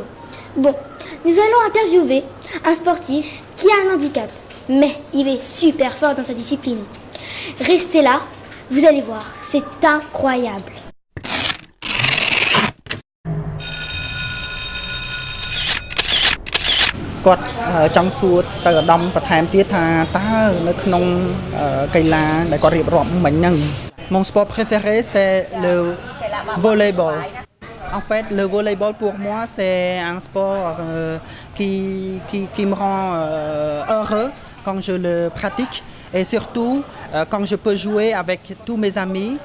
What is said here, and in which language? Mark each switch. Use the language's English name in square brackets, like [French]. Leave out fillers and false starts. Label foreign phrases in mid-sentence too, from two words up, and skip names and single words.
[French] Bon, nous allons interviewer un sportif qui a un handicap, mais il est super fort dans sa discipline. Restez là, vous allez voir, c'est incroyable. [Khmer] គាត់ចង់សួរទៅឧត្តមបន្ថែមទៀតថាតើនៅក្នុងកីឡាដែលគាត់រៀបរាប់មិញហ្នឹង [French] Mon sport préféré, c'est le volleyball. En fait, le volleyball pour moi, c'est un sport qui me rend heureux quand je le pratique. Et surtout, quand je peux jouer avec tous mes amis.